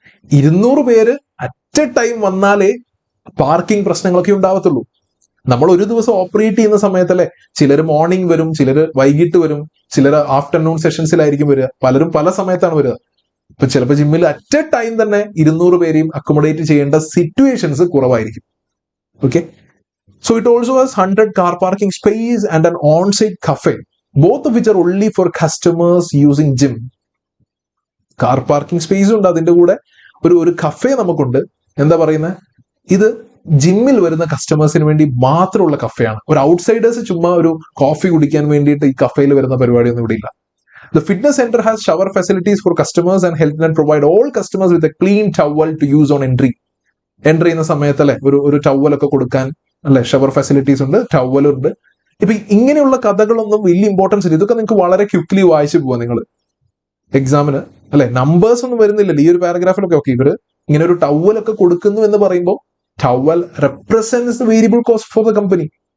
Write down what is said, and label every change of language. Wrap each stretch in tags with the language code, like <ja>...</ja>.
<ml>200 പേര്</ml> <en>at a time</en> <ml>വന്നാലേ parking പ്രശ്നങ്ങളൊക്കെ ഉണ്ടാവത്തുള്ളൂ. നമ്മൾ ഒരു ദിവസം ഓപ്പറേറ്റ് ചെയ്യുന്ന സമയത്തല്ലേ, ചിലർ മോർണിംഗ് വരും, ചിലർ വൈകിട്ട് വരും, ചിലർ ആഫ്റ്റർനൂൺ സെഷൻസിലായിരിക്കും വരിക, പലരും പല സമയത്താണ് വരിക. ഇപ്പൊ ചിലപ്പോൾ ജിമ്മിൽ</ml> <en>at a time</en> <ml>തന്നെ 200 പേരെയും അക്കോമഡേറ്റ് ചെയ്യേണ്ട സിറ്റുവേഷൻസ് കുറവായിരിക്കും.</ml> <en>Okay, so it also has 100 car parking space and an on-site cafe, both of which are only for customers using gym.</en> <ml>Car parking space ഉണ്ട്, അതിന്റെ കൂടെ ഒരു കഫേ നമുക്കുണ്ട്. എന്താ പറയുന്നത്, ഇത് ജിമ്മിൽ വരുന്ന കസ്റ്റമേഴ്സിന് വേണ്ടി മാത്രമുള്ള കഫേയാണ്. ഒരു ഔട്ട്സൈഡേഴ്സ് ചുമ്മാ ഒരു കോഫി കുടിക്കാൻ വേണ്ടിയിട്ട് ഈ കഫേയിൽ വരുന്ന പരിപാടിയൊന്നും ഇവിടെ ഇല്ല.</ml> <en>The fitness center has shower facilities for customers and HealthNet provide all customers with a clean towel to use on entry.</en> <ml>Enter ചെയ്യുന്ന സമയത്തല്ലേ ഒരു ടവലൊക്കെ കൊടുക്കാൻ, അല്ലെ? ഷവർ ഫെസിലിറ്റീസ് ഉണ്ട്, ടവലുണ്ട്. ഇപ്പൊ ഇങ്ങനെയുള്ള കഥകളൊന്നും വലിയ ഇമ്പോർട്ടൻസ് ഇല്ല. ഇതൊക്കെ നിങ്ങൾക്ക് വളരെ ക്വിക്ക്ലി വായിച്ചു പോവാം നിങ്ങൾ എക്സാമിന്, അല്ലെ? നമ്പേഴ്സ് ഒന്നും വരുന്നില്ലല്ലോ ഈ ഒരു പാരഗ്രാഫിലൊക്കെ. ഓക്കെ, ഇവര് ഇങ്ങനെ ഒരു ടവലൊക്കെ കൊടുക്കുന്നു എന്ന് പറയുമ്പോൾ</ml> <en>Towel represents the variable cost for the company.</en>